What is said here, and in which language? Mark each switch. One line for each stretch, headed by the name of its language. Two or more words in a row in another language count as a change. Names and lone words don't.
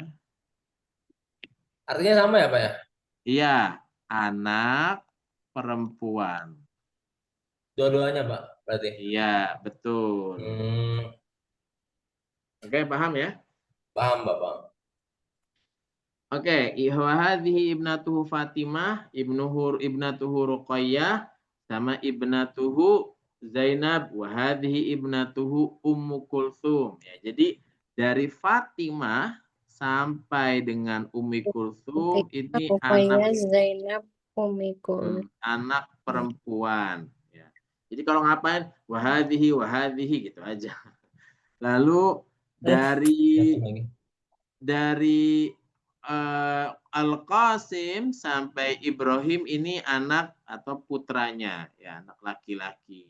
Indonesian: Artinya sama ya Pak ya? Iya, anak perempuan. Dua-duanya Pak, berarti. Iya, betul. Oke, paham ya? Paham Bapak. Oke,
Arabic: وهذه ابنته فاطمة، ابنته رقية، sama ابنته زينب، وهذه ابنته أم كلثوم.
Indonesian: Ya, jadi dari Fatimah sampai dengan Ummi Kulthum ini anak Zainab anak perempuan. Ya. Jadi kalau ngapain wahadihi gitu aja. Lalu dari Al-Qasim sampai Ibrahim ini anak atau putranya, ya anak laki-laki.